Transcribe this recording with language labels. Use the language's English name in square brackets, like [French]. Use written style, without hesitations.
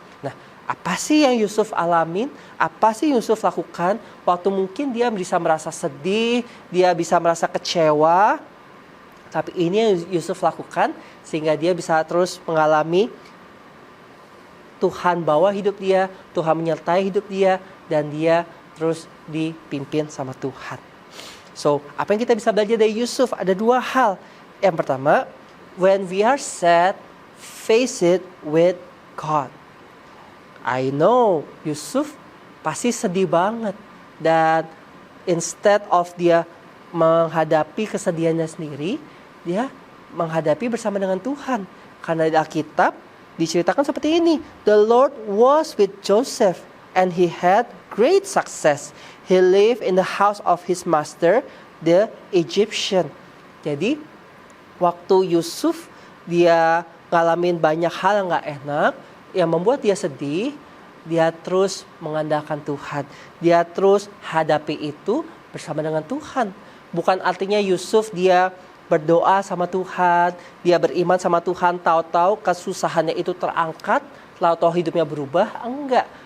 [Indonesian] Nah, apa sih yang Yusuf alamin? Apa sih Yusuf lakukan waktu mungkin dia bisa merasa sedih, dia bisa merasa kecewa, tapi ini yang Yusuf lakukan sehingga dia bisa terus mengalami Tuhan bawa hidup dia, Tuhan menyertai hidup dia, dan dia terus dipimpin sama Tuhan. So, apa yang kita bisa belajar dari Yusuf? Ada 2 hal. Yang pertama, [English] when we are sad, face it with God. I know [Indonesian] Yusuf pasti sedih banget. Dan [English] instead of [Indonesian] dia menghadapi kesedihannya sendiri, dia menghadapi bersama dengan Tuhan. Karena di Alkitab diceritakan seperti ini. [English] The Lord was with Joseph and he had great success. He lived in the house of his master, the Egyptian. [Indonesian] Jadi, waktu Yusuf dia ngalamin banyak hal yang gak enak, yang membuat dia sedih, dia terus mengandalkan Tuhan. Dia terus hadapi itu bersama dengan Tuhan. Bukan artinya Yusuf dia berdoa sama Tuhan, dia beriman sama Tuhan, tahu-tahu kesusahannya itu terangkat, tahu-tahu hidupnya berubah. Enggak.